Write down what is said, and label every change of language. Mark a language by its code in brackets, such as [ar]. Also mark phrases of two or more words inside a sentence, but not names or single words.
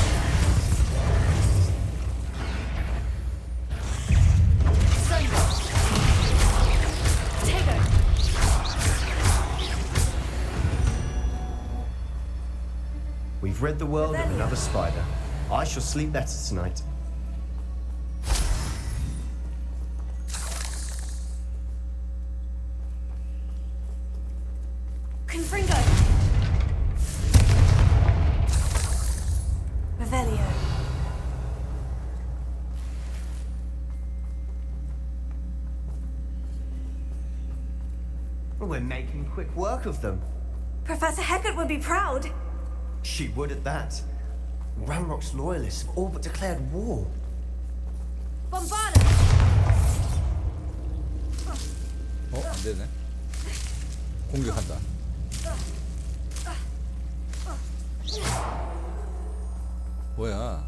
[en] Sungo. Tego. We've rid the world of Revelio. another spider. I shall sleep better tonight. Confringo. Revelio. We're making quick work of them. Professor Hecat would be proud. She would at that. Ramrock's loyalists have all but declared war. Bombada. [ko] 안 되네. 공격한다. 뭐야?